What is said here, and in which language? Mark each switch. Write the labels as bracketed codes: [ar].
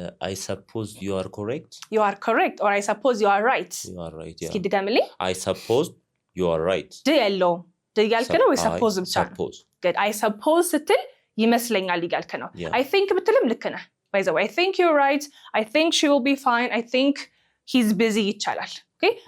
[en] I suppose you are correct. You are correct or I suppose you are right. You are right, yeah. [am] እስኪ ድገምልኝ [en] I suppose you are right. [am] ያለው ያልክ ነው ወይ suppose ብቻ ነው? [en] Good. I suppose [am] ስትል ይመስለኛል ይጋልከ ነው። [en] I think [am] ብትልም ልክ ነህ። [en] By the way, I think you're right. I think she will be fine. I think he's busy ይቻላል። Okay?